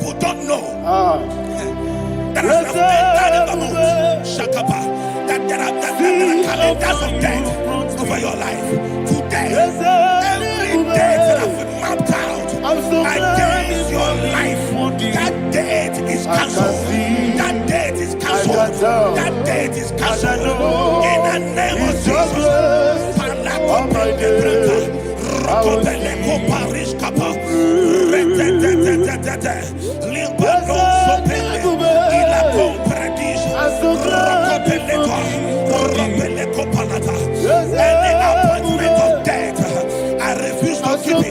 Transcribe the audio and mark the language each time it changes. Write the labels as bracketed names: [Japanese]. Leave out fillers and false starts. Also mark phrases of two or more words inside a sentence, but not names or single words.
[English] Some people don't know that has entered in the month, Shakapa, that there are calendars of death over your life. Today, every death that has been mapped out against your life, that death is cancelled. That death is cancelled. That death is cancelled. In the name of Jesus. Rokopeleko Paris Kappa, Limbano Sopele, Ila Compradis, Rokopeleko Palata, any appointment of death, I refuse to keep it.